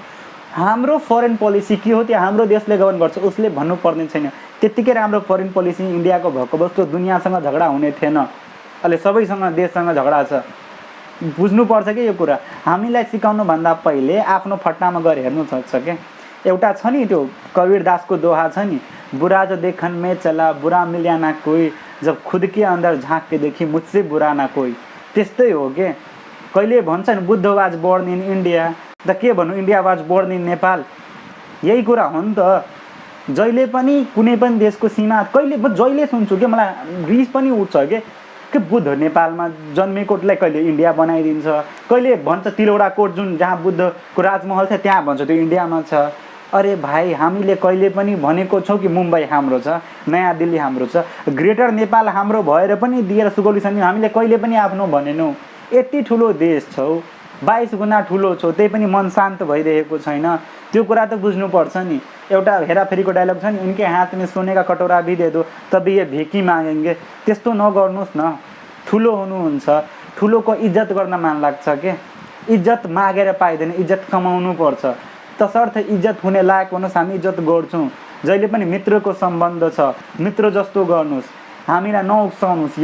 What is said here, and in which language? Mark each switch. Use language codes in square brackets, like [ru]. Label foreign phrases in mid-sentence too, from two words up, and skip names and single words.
[ne] हाम्रो [en] foreign policy [ne] के हो त्यो हाम्रो देशले गभर्न गर्छ, उसले भन्नुपर्ने छैन। त्यत्तिकै राम्रो [en] foreign policy [ne] इन्डियाको भएको जस्तो दुनियाँसँग झगडा हुने थिएन। अहिले सबैसँग देशसँग झगडा छ, बुझ्नुपर्छ कि यो कुरा। हामीलाई सिकाउनुभन्दा पहिले आफ्नो फट्टामा गएर हेर्नु सक्छ क्या। एउटा छ नि त्यो कबीर दासको दोहा छ नि, [hi] बुरा जो देखन में चला बुरा मिल्या ना कोई, जब खुद के अंदर झाँक के देखी मुझसे बुरा ना कोई। [ne] त्यस्तै हो के। कहिले भन्छन् बुद्ध [en] was born in India, [ne] त के भन्नु [en] India was born in Nepal. [ne] यही कुरा हो नि त। जहिले पनि कुनै पनि देशको सीमा कहिले म जहिले सुन्छु कि मलाई रिस पनि उठ्छ कि बुद्ध नेपालमा जन्मेकोलाई कहिले इन्डिया बनाइदिन्छ, कहिले भन्छ तिलौडा कोट जुन जहाँ बुद्धको राजमहल थियो त्यहाँ भन्छ त्यो इन्डियामा छ। अरे भाइ हामीले कहिले पनि भनेको छौँ कि मुम्बई हाम्रो छ, नयाँ दिल्ली हाम्रो छ, ग्रेटर नेपाल हाम्रो भएर पनि दिएर सुगौली छन्, हामीले कहिले पनि आफ्नो भनेनौँ। यति ठुलो देश छौ, 22 गुणा ठुलो छौ, त्यही पनि मन शान्त भइरहेको छैन। त्यो कुरा त बुझ्नुपर्छ नि। एउटा हेराफेरीको डायलग छ नि, [hi] उनके हात में सोने का कटोरा भी दे दो तभी ये भिकी मागेंगे। [ne] त्यस्तो नगर्नुहोस् न। ठुलो हुनुहुन्छ, ठुलोको इज्जत गर्न मन लाग्छ के। इज्जत मागेर पाइँदैन, इज्जत कमाउनु पर्छ। तसर्थ इज्जत हुने लायक हुनुहोस्, हामी इज्जत गर्छौँ। जहिले पनि मित्रको सम्बन्ध छ, मित्र जस्तो गर्नुहोस्, हामीलाई नउक्साउनुहोस्।